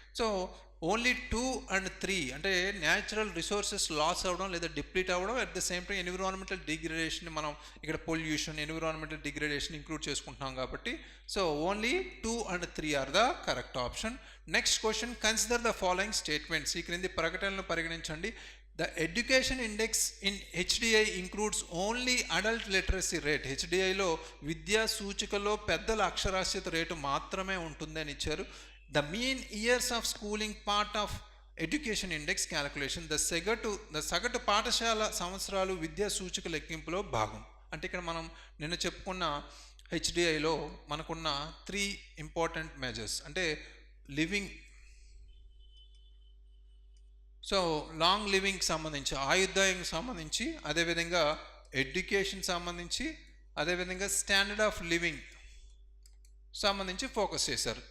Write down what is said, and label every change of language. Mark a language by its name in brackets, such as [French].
[Telugu] So only 2 and 3 అంటే natural resources loss అవ్వడం లేదా డిప్లీట్ అవ్వడం, [English] at the same time [Telugu] environmental degradation, మనం ఇక్కడ పొల్యూషన్, ఎన్విరాన్మెంటల్ డిగ్రేడేషన్ ఇంక్లూడ్ చేసుకుంటున్నాం కాబట్టి so only 2 and 3 [English] Are the correct option. Next question, consider the following statements. [Telugu] ఈ క్రింది ప్రకటనలు పరిగణించండి. [English] The education index in HDI includes only adult literacy rate. [Telugu] హెచ్డిఐలో విద్యా సూచికలో పెద్దల అక్షరాస్యత రేటు మాత్రమే ఉంటుంది అని ఇచ్చారు. [English] The mean years of schooling part of education index calculation, the [Telugu] సగటు పాఠశాల సంవత్సరాలు విద్యా సూచిక లెక్కింపులో భాగం. అంటే ఇక్కడ మనం నిన్న చెప్పుకున్న హెచ్డిఐలో మనకున్న 3 ఇంపార్టెంట్ మెజర్స్, అంటే లివింగ్, సో లాంగ్ లివింగ్ సంబంధించి, ఆయుర్దాయం సంబంధించి, అదేవిధంగా ఎడ్యుకేషన్ సంబంధించి, అదేవిధంగా స్టాండర్డ్ ఆఫ్ లివింగ్ సంబంధించి ఫోకస్ చేశారు.